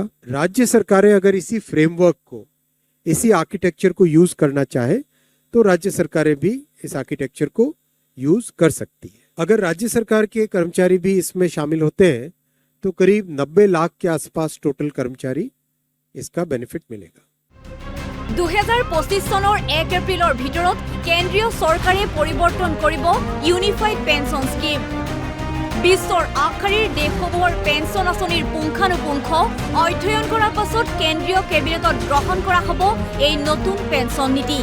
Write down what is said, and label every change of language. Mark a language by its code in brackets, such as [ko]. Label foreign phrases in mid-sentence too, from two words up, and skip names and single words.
[hi] राज्य सरकारें अगर इसी फ्रेमवर्क को, इसी आर्किटेक्चर को यूज करना चाहे तो राज्य सरकारें भी इस आर्किटेक्चर को यूज कर सकती है। अगर राज्य सरकार के कर्मचारी भी इसमें शामिल होते हैं तो करीब 90 लाख के आसपास टोटल कर्मचारी इसका बेनिफिट मिलेगा। [as] 2025 চনৰ 1 এপ্ৰিলৰ ভিতৰত কেন্দ্ৰীয় চৰকাৰে পৰিৱৰ্তন কৰিব [en] unified pension scheme. [as] বিশ্বৰ আগশাৰীৰ দেশসমূহৰ পেঞ্চন আঁচনিৰ পুংখানুপুংখ অধ্যয়ন কৰাৰ পাছত কেন্দ্ৰীয় কেবিনেটত গ্ৰহণ কৰা হ'ব এই নতুন পেঞ্চন নীতি।